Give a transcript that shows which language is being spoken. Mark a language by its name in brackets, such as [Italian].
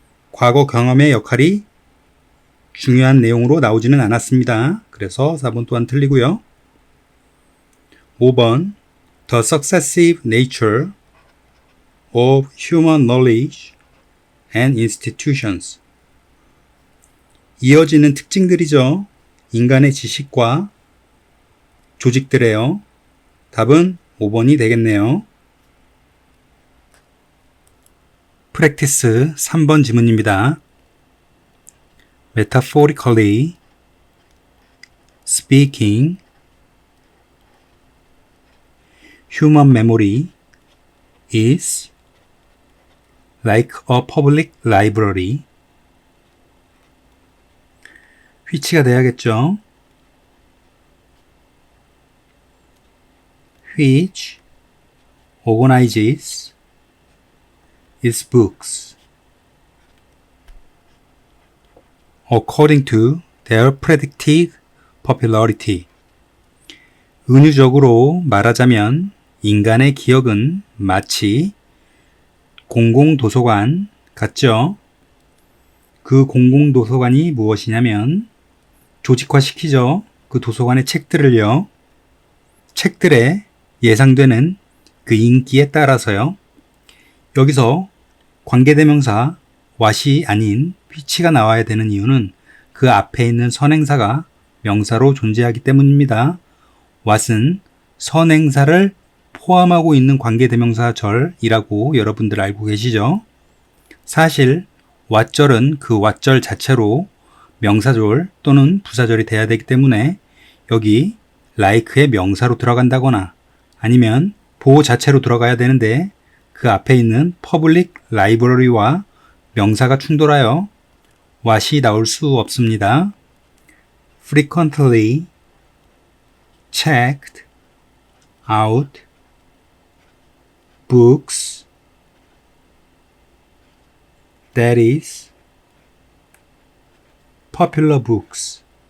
[Korean] 과거 경험의 역할이 중요한 내용으로 나오지는 않았습니다. 그래서 4번 또한 틀리고요. [English] 5번 The successive nature of human knowledge and institutions. [Korean] 이어지는 특징들이죠. 인간의 지식과 조직들이에요. 답은 5번이 되겠네요. 프랙티스 3번 지문입니다. [English] Metaphorically speaking, human memory is like a public library. [Korean] which가 돼야겠죠. [English] which organizes its books according to their predicted popularity. [Korean] 은유적으로 말하자면 인간의 기억은 마치 공공도서관 같죠. 그 공공도서관이 무엇이냐면 조직화시키죠. 그 도서관의 책들을요. 책들의 예상되는 그 인기에 따라서요. 여기서 관계대명사 what이 아닌 which가 나와야 되는 이유는 그 앞에 있는 선행사가 명사로 존재하기 때문입니다. what은 선행사를 포함하고 있는 관계대명사절이라고 여러분들 알고 계시죠? 사실 what절은 그 what절 자체로 명사절 또는 부사절이 돼야 되기 때문에 여기 like의 명사로 들어간다거나 아니면 보호 자체로 들어가야 되는데 그 앞에 있는 [English] public library [Korean] 와 명사가 충돌하여 what이 나올 수 없습니다. [English] frequently checked out books, that is, popular books.